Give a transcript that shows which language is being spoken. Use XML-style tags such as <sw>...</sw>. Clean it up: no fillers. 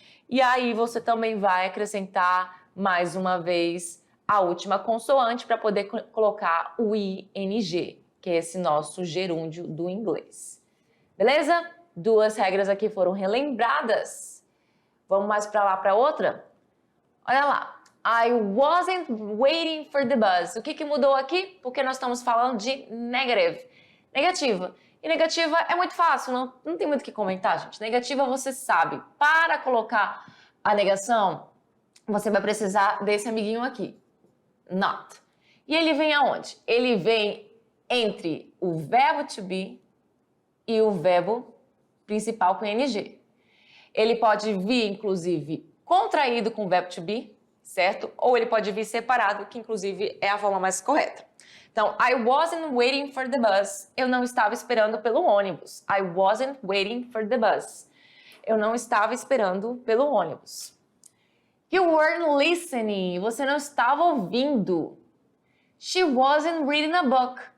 <pt>E aí, você também vai acrescentar mais uma vez a última consoante para poder colocar o ing, que é esse nosso gerúndio do inglês. Beleza? 2 regras aqui foram relembradas. Vamos mais para lá para outra? Olha lá.</pt> <en>I wasn't waiting for the bus.</en> <pt>O que mudou aqui? Porque nós estamos falando de negative. Negativa. E negativa é muito fácil, não tem muito o que comentar, gente. Negativa você sabe. Para colocar a negação, você vai precisar desse amiguinho aqui. Not. E ele vem aonde? Ele vem entre o verbo to be e o verbo principal com ing. Ele pode vir, inclusive, contraído com o verbo to be, certo? Ou ele pode vir separado, que inclusive é a forma mais correta.</pt> <en>Então, I wasn't waiting for the bus.</en> <pt>Eu não estava esperando pelo ônibus.</pt> <en>I wasn't waiting for the bus.</en> <pt>Eu não estava esperando pelo ônibus.</pt> <en>You weren't listening.</en> <pt>Você não estava ouvindo.</pt> <en>She wasn't reading a book.</en>